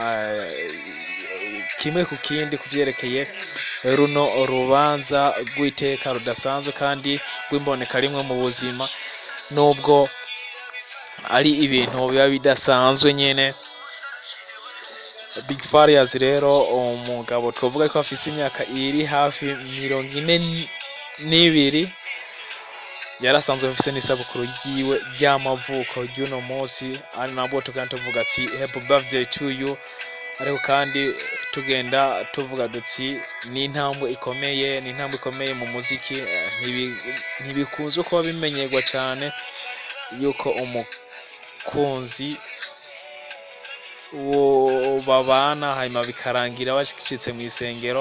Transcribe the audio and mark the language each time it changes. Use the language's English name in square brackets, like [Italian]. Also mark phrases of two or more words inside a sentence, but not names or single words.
[Rundi] kimwe ku kindi kuvyerekeye runo rubanza rw'iteka rudasanzwe kandi rw'imboneka rimwe mu buzima, nubwo ari ibintu biba bidasanzwe nyene. Big Farious rero umugabo twavuga ko afise imyaka iri hafi 42, yarasanzwe afise n'isabukuru yiwe ry'amavuko ry'uno munsi, ari nabwo tuvuga ati [English] happy birthday to you. [Rundi] Ariko kandi tugenda tuvuga duti ni intambwe ikomeye mu muziki, ntibikunze kuba bimenyerwa cyane yuko umukunzi wo babana hanyuma bikarangira bashikitse mu isengero.